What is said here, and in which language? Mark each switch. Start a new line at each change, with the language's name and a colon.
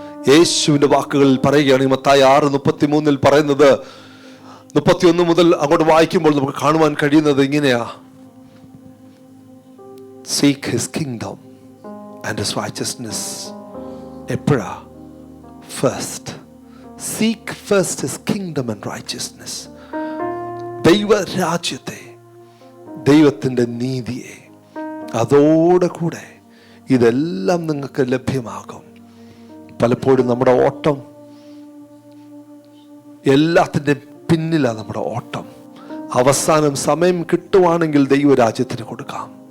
Malayalam: യേശുവിന്റെ വാക്കുകളിൽ പറയുകയാണ്, മത്തായി 6:33 പറയുന്നത്, 31 മുതൽ അങ്ങോട്ട് വായിക്കുമ്പോൾ നമുക്ക് കാണുവാൻ കഴിയുന്നത് ഇങ്ങനെയാ:
English: Seek his kingdom and his righteousness.
Malayalam: എപ്പോഴാ? First.
English: Seek first his kingdom and righteousness.
Malayalam: ദൈവരാജ്യത്തെ, ദൈവത്തിൻ്റെ നീതിയെ, അതോടെ കൂടെ ഇതെല്ലാം നിങ്ങൾക്ക് ലഭ്യമാകും. പലപ്പോഴും നമ്മുടെ ഓട്ടം എല്ലാത്തിൻ്റെ പിന്നിലാണ്. നമ്മുടെ ഓട്ടം അവസാനം സമയം കിട്ടുവാണെങ്കിൽ ദൈവരാജ്യത്തിന് കൊടുക്കാം.